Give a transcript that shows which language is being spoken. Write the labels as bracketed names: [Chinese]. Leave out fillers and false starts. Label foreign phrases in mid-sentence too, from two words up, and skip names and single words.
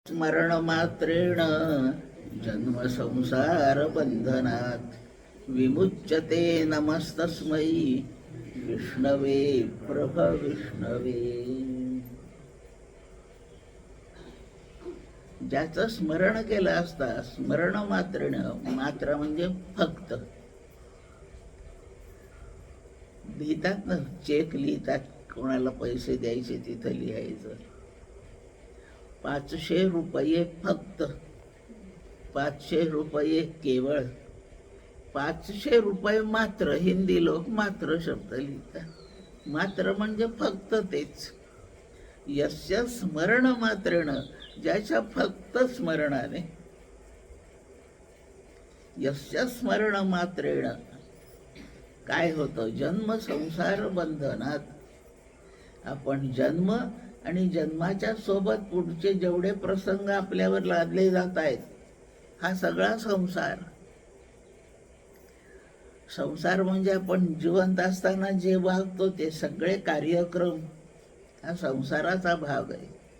[Sanskrit] स्मरणमात्रेण जन्मसंसार बंधनात् विमुच्यते. नमस्तस्मै विष्णवे प्रभविष्णवे. [Marathi] ज्याचं स्मरण केलं असता, [Sanskrit] स्मरण मात्रेण, [Marathi] मात्र म्हणजे फक्त. लिहितात ना, चेक लिहितात, कोणाला पैसे द्यायचे तिथं लिहायचं 500 रुपये फक्त, 500 रुपये केवळ, 500 रुपये मात्र. हिंदी लोक मात्र शब्द लिहितात. मात्र म्हणजे फक्त तेच. [Sanskrit] यस्य स्मरण मात्रेण, [Marathi] ज्याच्या फक्त स्मरणाने. [Sanskrit] यस्य स्मरण मात्रेण [Marathi] काय होतं? [Sanskrit] जन्म संसार बंधनात. [Marathi] आपण जन्म आणि जन्माच्या सोबत पुढचे जेवढे प्रसंग आपल्यावर लादले जात आहेत, हा सगळा संसार. संसार म्हणजे आपण जिवंत असताना जे वागतो ते सगळे कार्यक्रम हा संसाराचा भाग आहे.